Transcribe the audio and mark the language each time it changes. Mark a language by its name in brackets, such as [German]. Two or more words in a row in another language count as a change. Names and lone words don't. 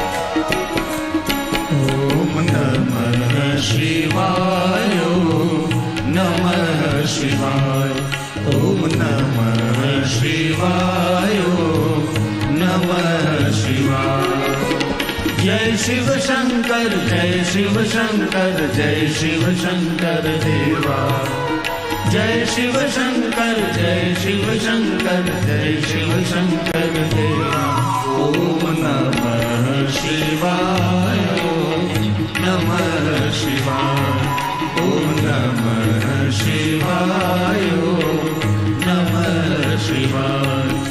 [Sanskrit] ओम नमः शिवाय, नमः शिवाय, ओम नमः शिवाय, नमः शिवाय. [Hindi] जय शिव शंकर, जय शिव शंकर, जय शिव शंकर देवा. जय शिव शंकर, जय शिव शंकर, जय शिव शंकर देवा. [Sanskrit] ओम नमः शिवाय, नमः शिवाय, ओम नमः शिवाय, नमः शिवाय.